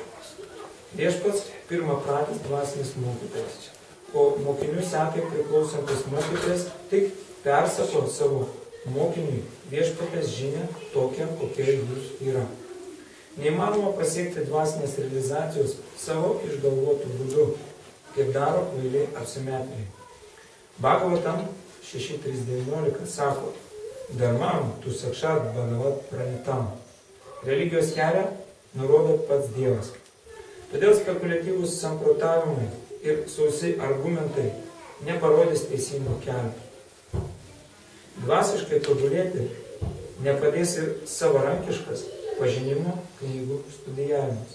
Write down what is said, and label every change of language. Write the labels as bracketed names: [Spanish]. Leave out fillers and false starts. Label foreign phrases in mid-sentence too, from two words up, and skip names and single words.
[Lithuanian] Viešpats pirmapradis dvasinis mokytojas, o mokinių sekai priklausantis mokytojas tik persako savo mokiniui viešpatės žinią tokią, kokia jūs yra. Neįmanoma pasiekti dvasinės realizacijos savo išgalvotų būdų, kaip daro kvailiai apsimetėliai. Bhagavatam 6.3.19 sako: [Sanskrit] धर्मं तु साक्षात् भगवत् प्रणीतम्. [Lithuanian] Religijos kelią nurodo pats Dievas. Todėl spekuliatyvūs samprotavimai ir sausi argumentai neparodys teisingo kelio. Dvasiškai tobulėti nepadės ir savarankiškas pažinimo knygų studijavimas.